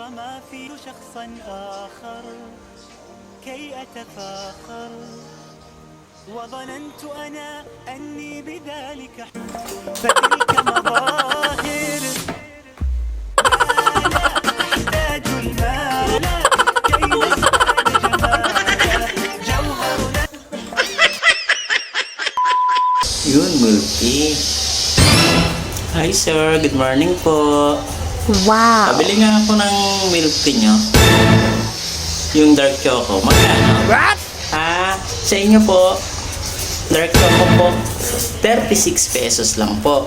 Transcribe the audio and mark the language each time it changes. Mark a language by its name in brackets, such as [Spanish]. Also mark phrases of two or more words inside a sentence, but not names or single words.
[Arabic] ما في شخصا آخر كي أتفاخر وظننت أنا أني بذلك فتلك مظاهر أحتاج المال كي نزداد جمالا جوهر [Filipino] Yun, Multi. [English] Hi, sir. Good morning po. Wow! [Filipino] Pabili nga ako ng [English] milk tea [Filipino] nyo. Yung [English] dark choco. [Filipino] Magkano? [English] What? [Filipino] Sa inyo po, [English] dark choco [Filipino] po, 36 pesos lang po.